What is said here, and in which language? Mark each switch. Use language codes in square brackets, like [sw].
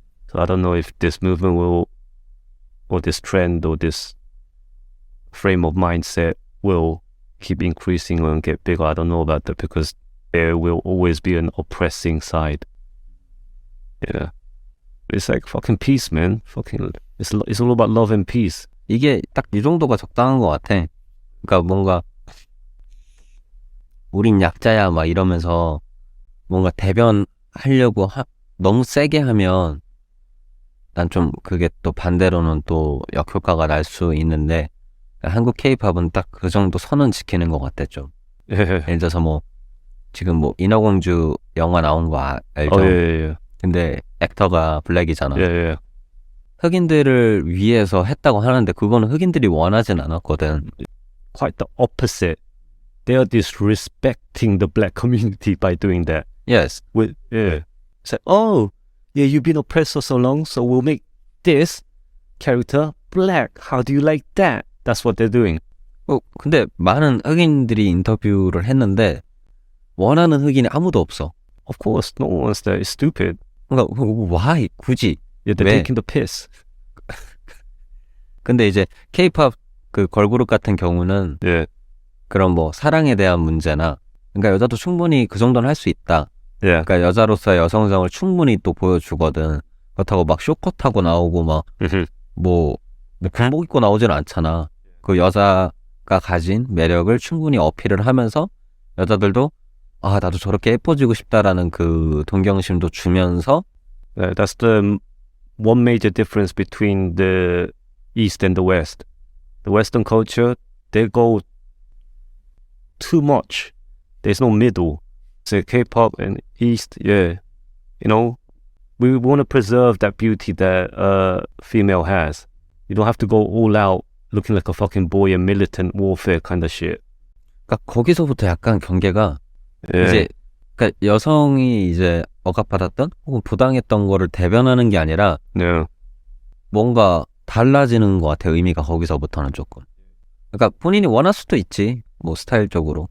[en] So I don't know if this movement will, or this trend, or this frame of mindset will keep increasing or get bigger. I don't know about that because there will always be an oppressing side. Yeah. It's like fucking peace, man. It's all about love and peace. [ko] 이게 딱 이 정도가 적당한 것 같아. 그러니까 뭔가 우린 약자야 막 이러면서 뭔가 대변하려고 너무 세게 하면 난 좀 그게 또 반대로는 또 역효과가 날 수 있는데 한국 K-팝은 딱 그 정도 선은 지키는 것 같아 좀. 예를 들어서 뭐 지금 뭐 인어공주 영화 나온 거 알죠? 예. 근데 액터가 블랙이잖아. 예. 흑인들을 위해서 했다고 하는데 그거는 흑인들이 원하진 않았거든. [en] Quite the opposite. They are disrespecting the black community by doing that. Yes. It's like, oh, yeah, you've been oppressed for so long, so we'll make this character black. How do you like that? That's what they're doing. [ko] 근데 많은 흑인들이 인터뷰를 했는데 원하는 흑인이 아무도 없어. [en] Of course, no one wants that. It's stupid. [ko] 그러니까 [en] why? [ko] 굳이? [en] Yeah, they're [ko] 왜? [en] taking the piss. [ko] 근데 이제 K-팝 그 걸그룹 같은 경우는 [en] Yeah. [ko] 그런 뭐 사랑에 대한 문제나 그러니까 여자도 충분히 그 정도는 할 수 있다. [en] Yeah. [ko] 그러니까 여자로서의 여성성을 충분히 또 보여주거든. 그렇다고 막 쇼컷하고 나오고 막 뭐 군복 입고 나오진 않잖아. 그 여자가 가진 매력을 충분히 어필을 하면서 여자들도 아 나도 저렇게 예뻐지고 싶다라는 그 동경심도 주면서 [en] That's the one major difference between the East and the West. The Western culture, they go too much. There's no middle. So K-pop and East, yeah. We want to preserve that beauty that a female has. You don't have to go all out looking like a fucking boy and militant warfare kind of shit. [ko] 그러니까 거기서부터 약간 경계가 이제 그러니까 여성이 이제 억압받았던 혹은 부당했던 거를 대변하는 게 아니라 [en] Yeah. [ko] 뭔가 달라지는 것 같아. 의미가 거기서부터는 조금. 그러니까 본인이 원할 수도 있지. 뭐 스타일적으로.